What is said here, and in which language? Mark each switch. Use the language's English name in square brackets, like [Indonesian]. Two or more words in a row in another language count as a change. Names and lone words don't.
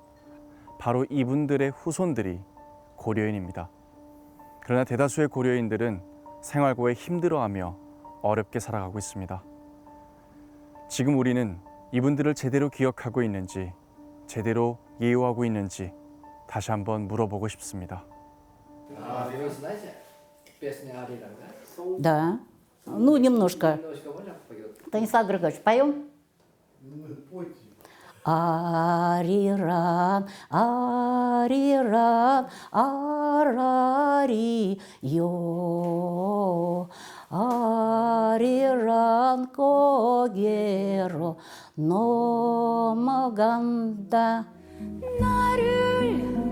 [Korean] 바로 이분들의 후손들이 고려인입니다. 그러나 대다수의 고려인들은 생활고에 힘들어하며 어렵게 살아가고 있습니다. 지금 우리는 이분들을 제대로 기억하고 있는지, 제대로 예우하고 있는지 다시 한번 물어보고 싶습니다. [Russian] Да, ну немножко. Станислав Григорьевич, поем? [Korean] 아리란 아리란 아라리요 아리란 고개로 넘어간다 나를